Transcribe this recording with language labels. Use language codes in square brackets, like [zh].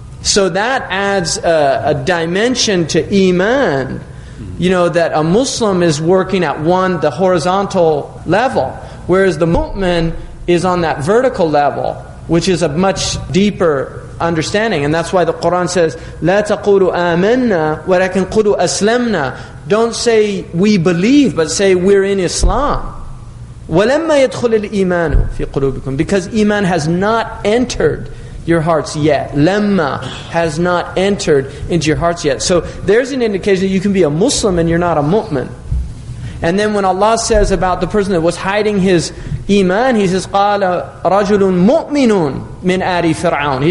[en] So that adds a dimension to Iman, that a Muslim is working at the horizontal level, whereas the mu'min is on that vertical level, which is a much deeper understanding. And that's why the Quran says, [ar] لا تقولوا آمنا ولكن قولوا أسلمنا. [en] Don't say we believe, but say we're in Islam. [ar] ولما يدخل الإيمان في قلوبكم. [en] Because Iman has not entered your hearts yet. Lemma has not entered into your hearts yet. So there's an indication that you can be a Muslim and you're not a mu'min. And then when Allah says about the person that was hiding his Iman, He says, [ar] قَالَ رَجُلٌ مُؤْمِنٌ مِنْ آلِ فِرْعَوْنَ.